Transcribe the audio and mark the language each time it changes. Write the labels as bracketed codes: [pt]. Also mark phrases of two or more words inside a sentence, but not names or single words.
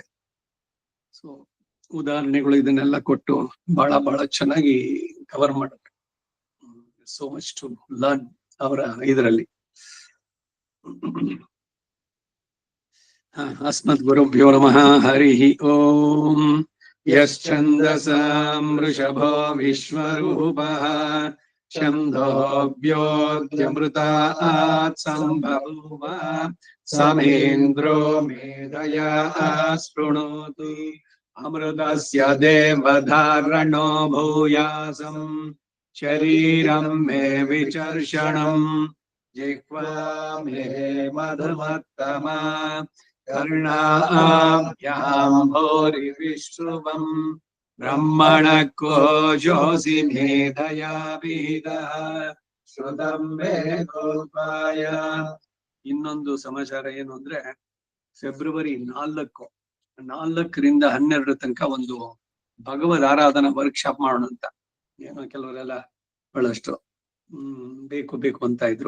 [kn] ಸೊ ಉದಾಹರಣೆಗಳು ಇದನ್ನೆಲ್ಲ ಕೊಟ್ಟು ಬಹಳ ಚೆನ್ನಾಗಿ ಕವರ್ ಮಾಡಿದ್ರು. [en] so much to learn [kn] ಅವರ ಇದರಲ್ಲಿ. [sa] ಅಸ್ಮದ್ ಗುರುಭ್ಯೋ ನಮಃ. ಹರಿ ಓಂ. ಯಶ್ಚಂದಸಾಂ ವೃಷಭೋ ವಿಶ್ವರೂಪಃ ಛಂದೋಭ್ಯೋದ್ಯಮೃತಾತ್ ಸಂಭೂವ ಸಮೇಂದ್ರೋ ಮೇಧಯಾ ಶೃಣೋತು ಅಮೃತಸ್ಯ ದೇವಧಾರಣೋ ಭೂಯಾಸಂ ಶರೀರಂ ಮೇ ವಿಚರ್ಷಣಂ ಜಿಹ್ವಾ ಮೇ ಮಧುಮತ್ತಮಾ ಕರ್ಣಾಭ್ಯಾಂ ಭೂರಿ ವಿಶ್ರುವಂ ಬ್ರಹ್ಮಣ ಕೋಶೋಸಿ ಮೇಧಯಾ ಬೀದಃ ಶ್ರುತಂ ಮೇ ಗೋಪಾಯ. [kn] ಇನ್ನೊಂದು ಸಮಾಚಾರ ಏನು ಅಂದ್ರೆ, ಫೆಬ್ರವರಿ 4ರಿಂದ 12 ತನಕ ಒಂದು ಭಗವದ್ ಆರಾಧನಾ ವರ್ಕ್ಶಾಪ್ ಮಾಡೋಣ ಅಂತ. ಏನೋ ಕೆಲವರೆಲ್ಲ ಬಹಳಷ್ಟು ಬೇಕು ಅಂತ ಇದ್ರು.